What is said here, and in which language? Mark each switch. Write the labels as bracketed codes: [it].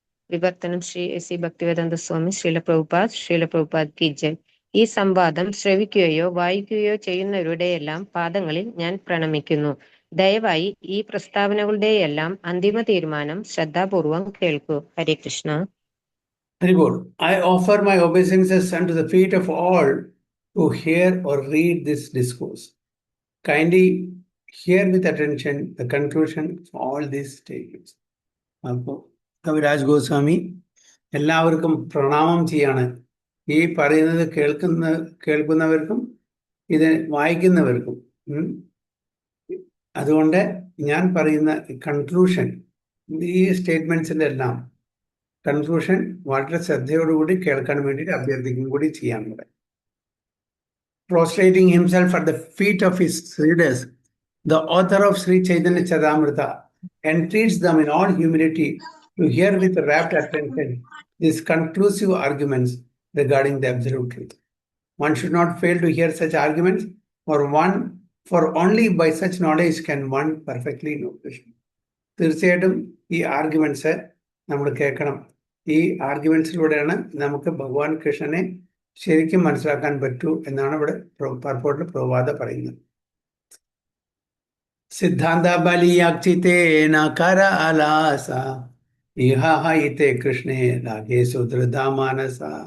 [ml] വിവർത്തനം ശ്രീ ഭക്തിവേദാന്ത സ്വാമി ശ്രീല പ്രഭുപാദ് കി ജയ്. ഈ സംവാദം ശ്രവിക്കുകയോ വായിക്കുകയോ ചെയ്യുന്നവരുടെയെല്ലാം പാദങ്ങളിൽ ഞാൻ പ്രണമിക്കുന്നു. ദയവായി ഈ പ്രസ്താവനകളുടെയെല്ലാം അന്തിമ തീരുമാനം ശ്രദ്ധാപൂർവം കേൾക്കൂ. ഹരേ Krishna. [en] Very good. I offer my obeisances unto the feet of all who hear or read this discourse. Kindly hear with attention the conclusion of all these statements. [ml] അപ്പോൾ കവിരാജ് ഗോസ്വാമി എല്ലാവർക്കും പ്രണാമം ചെയ്യാണ്. ഈ പറയുന്നത് കേൾക്കുന്നവർക്കും ഇത് വായിക്കുന്നവർക്കും. അതുകൊണ്ട് ഞാൻ പറയുന്ന കൺക്ലൂഷൻ, ഈ സ്റ്റേറ്റ്മെന്റ്സിൻ്റെ എല്ലാം കൺക്ലൂഷൻ വളരെ ശ്രദ്ധയോടുകൂടി കേൾക്കാൻ വേണ്ടിയിട്ട് അഭ്യർത്ഥിക്കും കൂടി ചെയ്യാൻ കൂടെ. [en] Prostrating himself at the feet of his readers, the author of Sri Chaitanya Charitamrita entreats them in all humility to hear with rapt attention these conclusive arguments regarding the absolute truth. One should not fail to hear such arguments, for only by such knowledge can one perfectly know Krishna. [ml] തീർച്ചയായിട്ടും ഈ arguments നമ്മൾ കേൾക്കണം. ഈ ആർഗ്യുമെന്റ്സിലൂടെയാണ് നമുക്ക് ഭഗവാൻ കൃഷ്ണനെ ശരിക്കും മനസ്സിലാക്കാൻ പറ്റൂ എന്നാണ് ഇവിടെ പർപ്പോട്ടിൽ പ്രഭാത പറയുന്നത്. [sa] സിദ്ധാന്ത ബലിയാക്ഷിതേന കരാലാസ ഇഹൈതേ കൃഷ്ണേ ലാഗേ സുധൃതാ മാനസ.